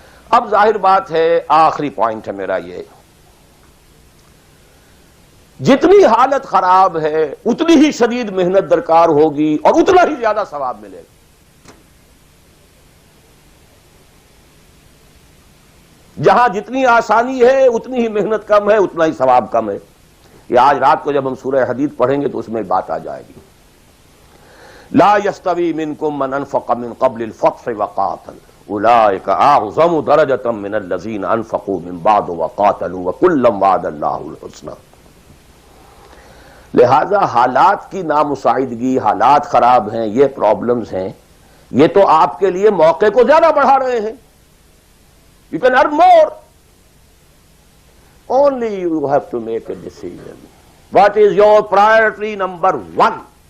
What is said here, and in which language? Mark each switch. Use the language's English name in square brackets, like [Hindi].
[Urdu] اب ظاہر بات ہے، آخری پوائنٹ ہے میرا یہ، جتنی حالت خراب ہے اتنی ہی شدید محنت درکار ہوگی اور اتنا ہی زیادہ ثواب ملے گا. جہاں جتنی آسانی ہے اتنی ہی محنت کم ہے، اتنا ہی ثواب کم ہے. یہ آج رات کو جب ہم سورہ حدید پڑھیں گے تو اس میں بات آ جائے گی. [Arabic] لا يستوي منكم من انفق من قبل الفتح وقاتل اولئك اعظم درجة من الذين انفقوا من بعد وقاتلوا وكلا وعد الله الحسنى. [Urdu] لہذا حالات کی نامساعدگی، حالات خراب ہیں، یہ پرابلمز ہیں، یہ تو آپ کے لیے موقع کو زیادہ بڑھا رہے ہیں. [English] You can earn more. Only you have to make a decision. What is your priority number one?